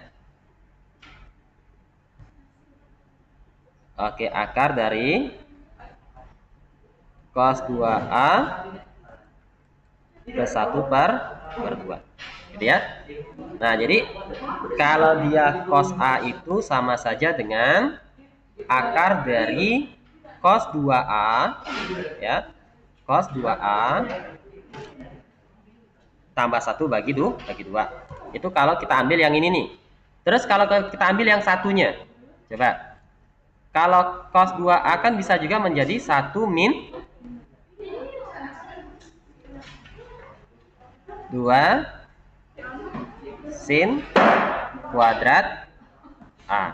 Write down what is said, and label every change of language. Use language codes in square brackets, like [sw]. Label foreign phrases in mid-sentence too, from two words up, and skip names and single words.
[id] Oke, akar dari cos 2A plus 1 per 2. Gitu ya. Nah, jadi kalau dia cos A itu sama saja dengan akar dari cos 2A ya. Cos 2A tambah 1 bagi 2. Itu kalau kita ambil yang ini nih. Terus kalau kita ambil yang satunya. Coba. Kalau cos 2A kan bisa juga menjadi 1 min 2 sin kuadrat A.